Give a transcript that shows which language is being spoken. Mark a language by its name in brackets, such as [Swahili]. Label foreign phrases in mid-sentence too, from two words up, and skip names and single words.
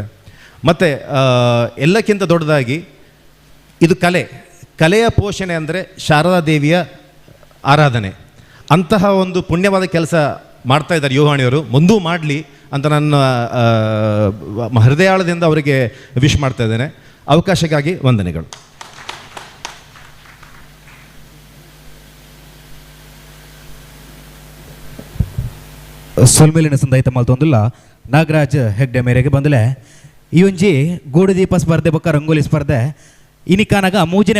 [Kannada] ಮತ್ತು ಎಲ್ಲಕ್ಕಿಂತ ದೊಡ್ಡದಾಗಿ ಇದು ಕಲೆಯ ಪೋಷಣೆ ಅಂದರೆ ಶಾರದಾ ದೇವಿಯ ಆರಾಧನೆ. ಅಂತಹ ಒಂದು ಪುಣ್ಯವಾದ ಕೆಲಸ ಮಾಡ್ತಾ ಇದ್ದಾರೆ ಯುವವಾಣಿಯವರು. ಮುಂದೂ ಮಾಡಲಿ ಅಂತ ನನ್ನ ಹೃದಯಾಳದಿಂದ ಅವರಿಗೆ ವಿಶ್ ಮಾಡ್ತಾ ಇದ್ದೇನೆ. ಅವಕಾಶಕ್ಕಾಗಿ ವಂದನೆಗಳು. [Tulu] ಸೊಲ್ಮೇಲಿನ ಸಂದಾಯಿತ ಮಾಲ್ತೊಂದಿಲ್ಲ ನಾಗರಾಜ್ ಹೆಗ್ಡೆ ಮೇರೆಗೆ ಬಂದಲೆ ಈ ಒಂಜಿ ಗೂಡುದೀಪ ಸ್ಪರ್ಧೆ ಬೊಕ್ಕ ರಂಗೋಲಿ ಸ್ಪರ್ಧೆ ಇನಿಕಾನಾಗ 3ನೇ